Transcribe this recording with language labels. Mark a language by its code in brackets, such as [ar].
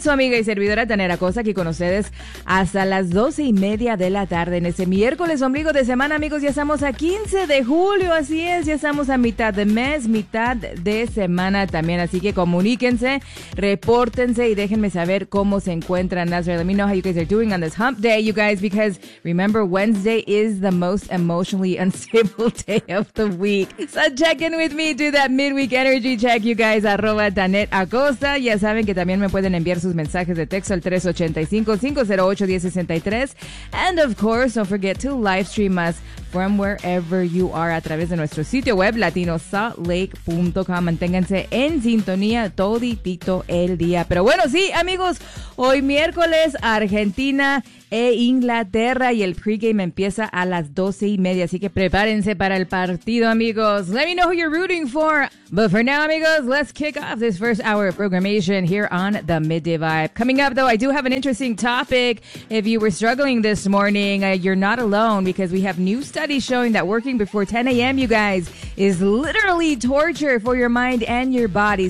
[es] Su amiga y servidora, Daneta Costa, aquí con ustedes hasta las 12:30 de la tarde en ese miércoles, ombligo de semana, amigos. Ya estamos a 15 de julio, así es. Ya estamos a mitad de mes, mitad de semana también. Así que comuníquense, repórtense y déjenme saber cómo se encuentran. [en] Let me know how you guys are doing on this hump day, you guys, because remember, Wednesday is the most emotionally unstable day of the week. So check in with me. Do that midweek energy check, you guys. @DanetAcosta. [es] Ya saben que también me pueden enviar sus mensajes de texto al 385-508-1063. [en] And of course, don't forget to live stream us from wherever you are [es] a través de nuestro sitio web latinosaltlake.com. Manténganse en sintonía toditito el día. Pero bueno, sí, amigos, hoy miércoles, Argentina e Inglaterra, y el pregame empieza a las 12:30, así que prepárense para el partido, amigos. [en] Let me know who you're rooting for. But for now, amigos, let's kick off this first hour of programmation here on The Midday Vibe. Coming up, though, I do have an interesting topic. If you were struggling this morning, you're not alone, because we have new studies showing that working before 10 a.m., you guys, is literally torture for your mind and your body.